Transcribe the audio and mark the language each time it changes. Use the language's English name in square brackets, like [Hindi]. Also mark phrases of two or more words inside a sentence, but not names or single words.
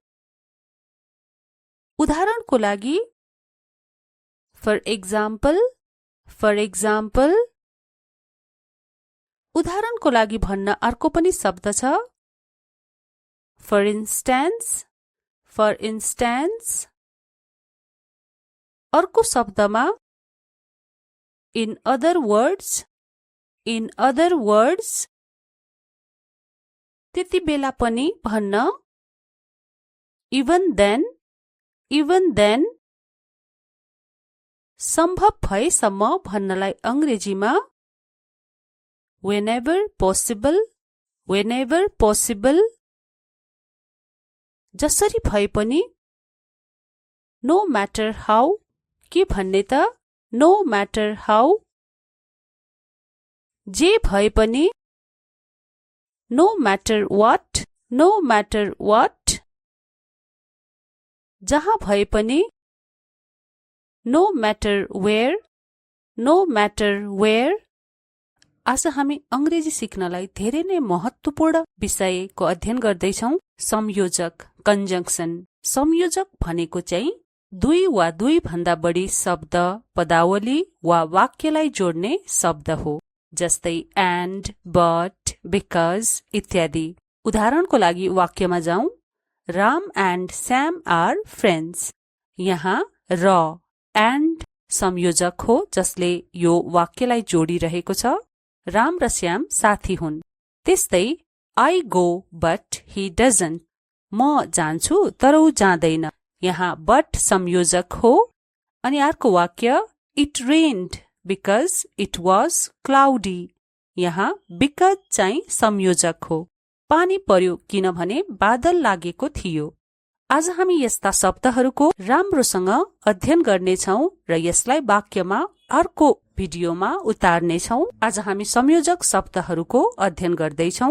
[Nepali] उदाहरणको लागि, [English] for example, [Nepali] उदाहरणको लागि भन्न अर्को पनि शब्द छ, [English] for instance, [Nepali] अर्को शब्दमा, [English] in other words, [Nepali] त्यति बेला पनि भन्न, [English] even then, [Nepali] सम्भव भएसम्म भन्नलाई अंग्रेजीमा [English] whenever possible, [Nepali] जसरी भए पनि, [English] no matter how, [Nepali] के भन्ने त, [English] no matter how, [Nepali] जे भए पनि, [English] no matter what, [Nepali] जहाँ भए पनि, [English] no matter where, [Nepali] आज हामी अंग्रेजी सिक्नलाई धेरै नै महत्त्वपूर्ण विषयको अध्ययन गर्दैछौं, संयोजक, कंजंक्शन। संयोजक भनेको चाहिँ दुई वा दुई भन्दा बढी शब्द, पदावली वा वाक्यलाई जोड्ने शब्द हो, जस्तै and, but, because इत्यादि। उदाहरणको लागि वाक्यमा जाउँ, [English] राम and Sam are friends। [Nepali] यहाँ र and संयोजक हो जसले यो वाक्यलाई जोडिरहेको छ। राम र श्याम साथी हुन्। त्यस्तै [English] I go but he doesn't, [Nepali] म जान्छु तर ऊ जाँदैन। यहाँ but संयोजक हो। अनि अर्को वाक्य, it rained because it was cloudy। यहाँ because चाहिँ संयोजक हो। पानी पर्यो किनभने बादल लागेको थियो। आज हामी यस्ता शब्दहरूको राम्रोसँग अध्ययन गर्नेछौं र यसलाई वाक्यमा अर्को भिडियोमा उतार्नेछौं। आज हामी संयोजक शब्दहरूको अध्ययन गर्दैछौं।